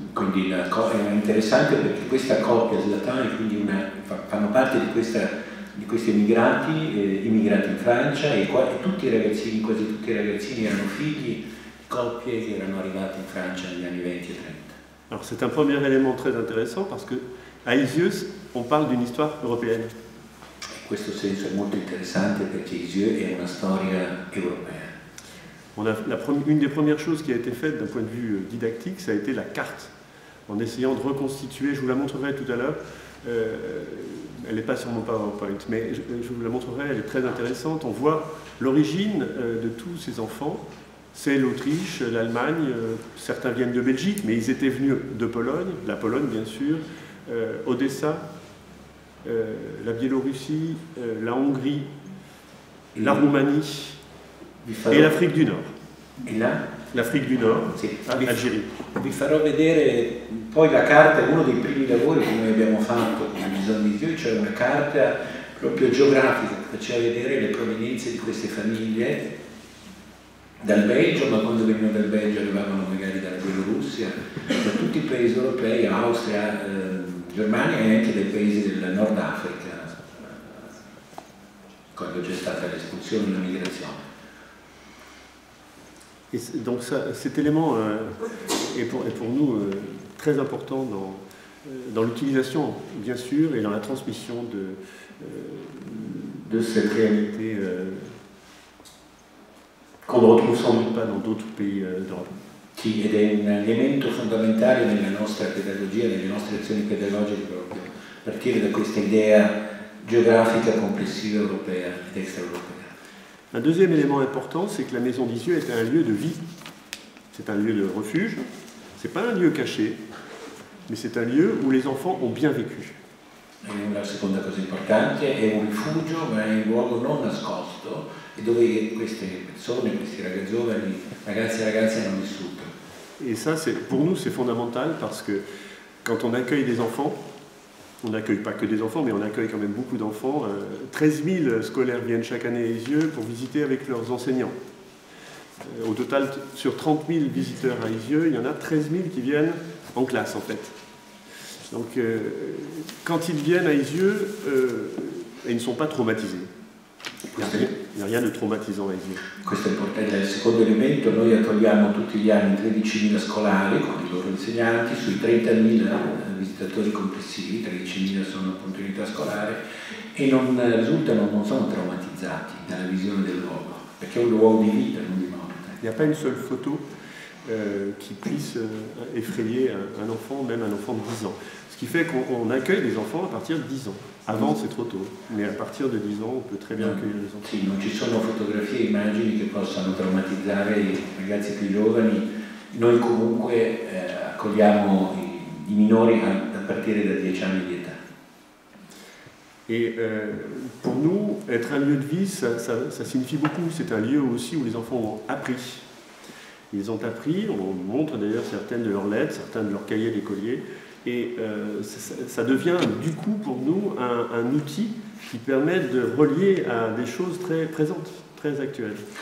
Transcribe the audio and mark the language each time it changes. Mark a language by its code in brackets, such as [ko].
[it] Quindi è interessante perché questa coppia, Zlatan e quindi fanno parte di questi immigrati in Francia, e tutti i ragazzini, quasi tutti i ragazzini erano figli di coppie che erano arrivate in Francia negli anni 20 e 30. [fr] Alors c'est un premier élément très intéressant parce que à Isieux, on parle d'une histoire européenne. [it] In questo senso è molto interessante perché Isieux è una storia europea. [fr] Une des premières choses qui a été faite d'un point de vue didactique, ça a été la carte, en essayant de reconstituer, je vous la montrerai tout à l'heure, elle n'est pas sur mon PowerPoint, mais je vous la montrerai, elle est très intéressante. On voit l'origine de tous ces enfants, c'est l'Autriche, l'Allemagne, certains viennent de Belgique, mais ils étaient venus de Pologne, la Pologne bien sûr, Odessa, la Biélorussie, la Hongrie, la Roumanie et l'Afrique du Nord. [it] E là? [fr] L'Afrique du Nord, [it] sì. [fr] Algérie. [it] Vi farò vedere poi la carta, uno dei primi lavori che noi abbiamo fatto con il Museo di Isieux, cioè una carta proprio geografica che faceva vedere le provenienze di queste famiglie dal Belgio, ma quando venivano dal Belgio arrivavano magari dalla Bielorussia, da tutti i paesi europei, Austria, Germania e anche dai paesi del Nord Africa, quando c'è stata l'espulsione e la migrazione. [fr] Et donc cet élément est pour nous très important dans l'utilisation, bien sûr, et dans la transmission de cette réalité qu'on ne retrouve sans doute pas dans d'autres pays d'Europe. [it] Sì, ed è un elemento fondamentale nella nostra pedagogia, nelle nostre azioni pedagogiche, proprio partire da questa idea geografica complessiva europea ed extraeuropea. [fr] Un deuxième élément important, c'est que la maison d'Isieux était un lieu de vie. C'est un lieu de refuge. C'est pas un lieu caché, mais c'est un lieu où les enfants ont bien vécu. [it] La seconda cosa importante è un rifugio, ma è un luogo non nascosto e dove queste persone, questi ragazzi e ragazze hanno vissuto. [fr] Et ça, pour nous, c'est fondamental parce que quand on accueille des enfants, on n'accueille pas que des enfants, mais on accueille quand même beaucoup d'enfants. 13 000 scolaires viennent chaque année à Isieux pour visiter avec leurs enseignants. Au total, sur 30 000 visiteurs à Isieux, il y en a 13 000 qui viennent en classe, en fait. Donc, quand ils viennent à Isieux, ils ne sont pas traumatisés. Il n'y a rien de traumatisant a Isieux. [it] Questo è importante. Il secondo elemento, noi accogliamo tutti gli anni 13.000 scolari con i loro insegnanti, sui 30.000 visitatori complessivi, 13.000 sono appunto in età scolare, e non sono traumatizzati dalla visione del luogo, perché è un luogo di vita, non di morte. [fr] Il n'y a pas une seule photo qui puisse effrayer un enfant, même un enfant de 10 ans. Ce qui fait qu'on accueille des enfants à partir de 10 ans. Avant c'est trop tôt, mais à partir de 10 ans on peut très bien accueillir les enfants. [it] Sì, non ci sono fotografie e immagini che possano traumatizzare i ragazzi più giovani. Noi comunque accogliamo i minori a partire da 10 anni di età. [fr] Et pour nous, être un lieu de vie, ça signifie beaucoup. C'est un lieu aussi où les enfants ont appris. Ils ont appris, on montre d'ailleurs certaines de leurs lettres, certains de leurs cahiers d'écoliers, et ça devient du coup pour nous un outil qui permet de relier à des choses très présentes, très actuelles.